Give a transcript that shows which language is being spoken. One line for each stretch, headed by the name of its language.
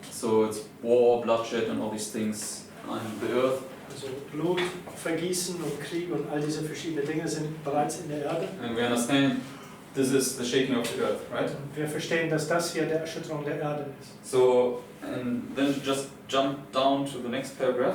English: So it's war, bloodshed, and all these things on the earth.
German: Also Blut, Vergießen und Krieg und all diese verschiedenen Dinge sind bereits in der Erde.
English: And we understand this is the shaking of the earth, right?
German: Und wir verstehen, dass das hier der Erschütterung der Erde ist.
English: So, and then just jump down to the next paragraph.